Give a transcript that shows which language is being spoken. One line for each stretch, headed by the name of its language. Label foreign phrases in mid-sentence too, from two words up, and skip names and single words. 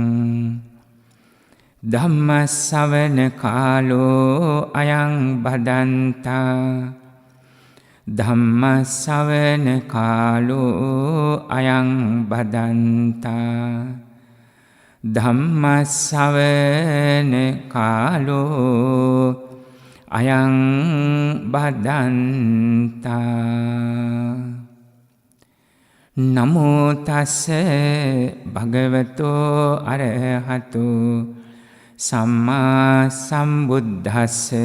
Pali: ධම්ම ශ්‍රවණ කාලෝ අයං බදන්තා ධම්මස්සවන කාලෝ අයං බදන්තා ධම්මස්සවන කාලෝ අයං බදන්තා නමෝ තස්ස භගවතෝ අරහතෝ සම්මා සම්බුද්දස්ස